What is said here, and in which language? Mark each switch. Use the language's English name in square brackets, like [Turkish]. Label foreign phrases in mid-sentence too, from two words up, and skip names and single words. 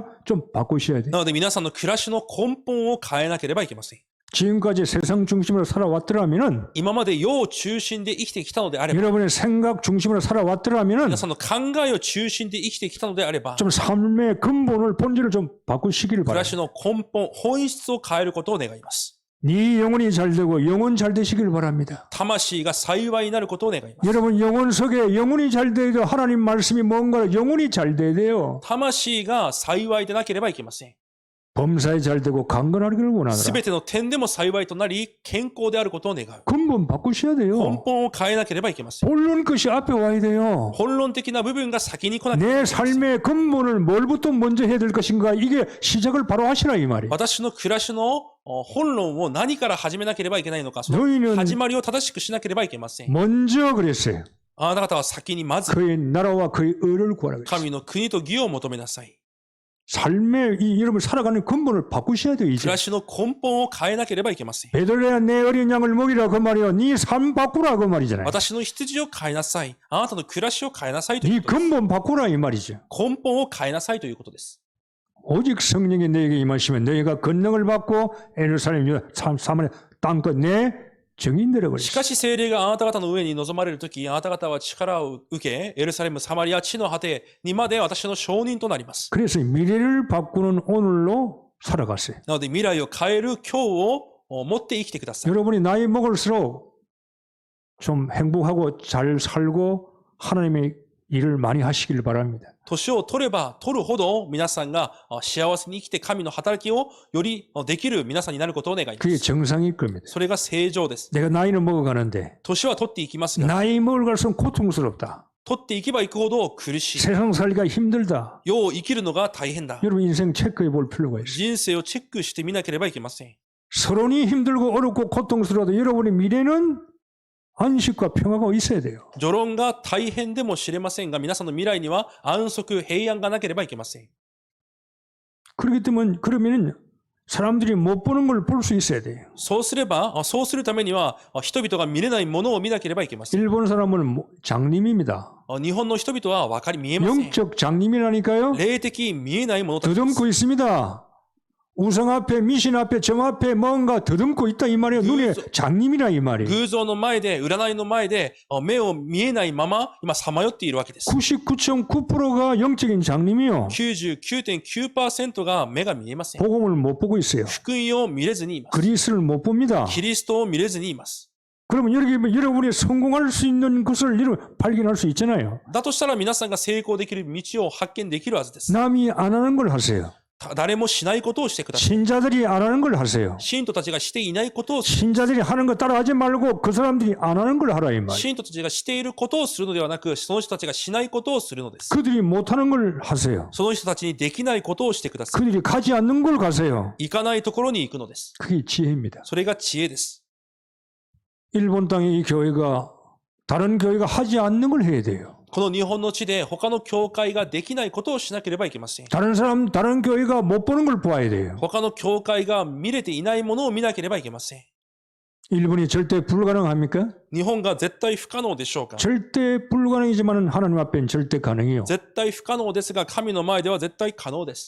[Korean] 좀 바꾸셔야 돼요. [Japanese] なので皆さんの暮らしの根本を変えなければいけません。 [Korean] 지금까지 세상 중심으로 살아왔더라면은 [Japanese] 今まで世を中心で生きてきたのであれば、 [Korean] 여러분의 생각 중심으로 살아왔더라면은 [Japanese] 皆さんの考えを中心で生きてきたのであれば、 [Korean] 좀 삶의 근본을 본질을 좀 바꾸시기를 [Japanese] 暮らし [Korean] 바랍니다. [Japanese] の根本、本質を変えることを願います。 [Korean] 네 영혼이 잘 되고 영혼 잘 되시기를 바랍니다. [Japanese] 魂が幸いになることを願います。 [Korean] 여러분 영혼 속에 영혼이 잘 돼야 하나님 말씀이 뭔가 영혼이 잘 돼야 돼요. [Japanese] 魂が幸いでなければいけません。 [Korean] 범사에 잘 되고 강건하기를 [Japanese] す [Korean] 원하노라. [Japanese] べての点でも幸いとなり、健康であることを願う。 [Korean] 근본 바꾸셔야 [Japanese] 根 [Korean] 돼요. [Japanese] 本を変えなければいけません。 [Korean] 본론 것이 앞에 와야 돼요. [Japanese] 本論的な部分が先に来なければい [Korean] 내 [Japanese] けません。 [Korean] 삶의 근본을 뭘부터 먼저 해야 될 것인가 이게 시작을 바로 하시라 이 말이에요. [Japanese] 私の暮らしの本論を何から始めなければいけないのか、その [Korean] 너희는 [Japanese] 始まりを正しくしなければいけません。 [Korean] 먼저 그랬어요. [Japanese] あなた方は先にまず [Korean] 그의 나라와 그의 의를 구하라 그랬어요. [Japanese] 神の国と義を求めなさい。 [Korean] 삶의 여러분 살아가는 근본을 바꾸셔야 돼요 [Japanese] 暮 [Korean] 이제. [Japanese] らしの根本を変えなければいけません。 [Korean] 베들레야 내 어린 양을 먹이라 그 말이요. 네 삶 바꾸라 그 말이잖아요. [Japanese] 私の羊を変えなさい。あなたの暮らしを変えなさいとい [Korean] 네 [Japanese] うことです。 [Korean] 근본 바꾸라 이 말이죠. [Japanese] 根本を変えなさいということです。 [Korean] 오직 성령이 너에게 임하시면 너희가 권능을 받고 예루살렘 유다 사마리아 땅끝 내 증인 되라 [Japanese] し [Korean] 그랬어요. [Japanese] かし聖霊があなた方の上に臨まれるとき、あなた方は力を受け、エルサレム、サマリア、地の果てにまで私の証人となります。 [Korean] 그래서 미래를 바꾸는 오늘로 살아갔어요. [Japanese] なので未来を変える今日を持って生きてください。 [Korean] 여러분이 나이 먹을수록 좀 행복하고 잘 살고 하나님의 일을 많이 하시길 바랍니다. [Japanese] 年を取れば取るほど皆さんが幸せに生きて神の働きをよりできる皆さんになることを願いま [Korean] 그게 [Japanese] す。 [Korean] 정상일 겁니다. [Japanese] それが正常です。 [Korean] 내가 나이는 먹어가는데 [Japanese] 年は取っていきますが、 [Korean] 나이 먹을 갈수록 고통스럽다. [Japanese] 取っていけばいくほど苦しい。 [Korean] 세상 살기가 힘들다. [Japanese] 世を生きるのが大変だ。 [Korean] 여러분 인생 체크해 볼 필요가 있어요. [Japanese] 人生をチェックしてみなければいけません。 [Korean] 서론이 힘들고 어렵고 고통스러워도 여러분의 미래는 안식과 평화가 있어야 돼요. [Japanese] 序論が大変でもしれませんが、皆さんの未来には安息、平安がなければいけません。 [Korean] 그렇기 때문에 그러면은 사람들이 못 보는 걸 볼 수 있어야 돼요. [Japanese] そうすれば、そうするためには、人々が見れないものを見なければいけません。 [Korean] 일본 사람은 장님입니다. [Japanese] 日本の人々は見えません。 [Korean] 영적 장님이라니까요. [Japanese] 霊的見えないものたちです。 [Korean] 더듬고 있습니다. 우상 앞에 미신 앞에 점 앞에 뭔가 더듬고 있다 이 말이에요. 눈에 장님이라 이 말이에요. [Japanese] 偶像の前で、占いの前で、目を見えないまま、今、さまよっているわけです。 [Korean] 99.9%가 영적인 장님이요. [Japanese] 99.9% が目が見えません。 [Korean] 복음을 못 보고 있어요. [Japanese] 福音を見れずにいます。 [Korean] 그리스를 못 봅니다. [Japanese] キリストを見れずにいます。 [Korean] 그러면 여러분이 성공할 수 있는 것을 발견할 수 있잖아요. [Japanese] だとしたら皆さんが成功できる道を発見できるはずです。 [Korean] 남이 안 하는 걸 하세요. [Japanese] 誰もしないことをしてください。 [Korean] 신자들이 안 하는 걸 하세요. [Japanese] 信徒たちがしていないことをする。 [Korean] 신자들이 하는 거 따라하지 말고 그 사람들이 안 하는 걸 하라 이 말. [Japanese] 信徒たちがしていることをするのではなく、その人たちがしないことをするのです。 [Korean] 그들이 못하는 걸 하세요. [Japanese] その人たちにできないことをしてください。 [Korean] 그들이 가지 않는 걸 가세요. [Japanese] 行かないところに行くのです。 [Korean] 그게 지혜입니다. [Japanese] それが知恵です。 [Korean] 일본 땅의 이 교회가 다른 교회가 하지 않는 걸 해야 돼요. [Japanese] この日本の地で他の教会ができないことをしなければいけません。 [Korean] 다른 교회가 못 보는 걸 보아야 돼요. [Japanese] 他の教会が見れていないものを見なければいけません。 [Korean] 일본이 절대 불가능합니까? [Japanese] 日本が絶対不可能でしょうか？ [Korean] 절대 불가능이지만 하나님 앞엔 절대 가능해요. [Japanese] 絶対不可能ですが、神の前では絶対可能です。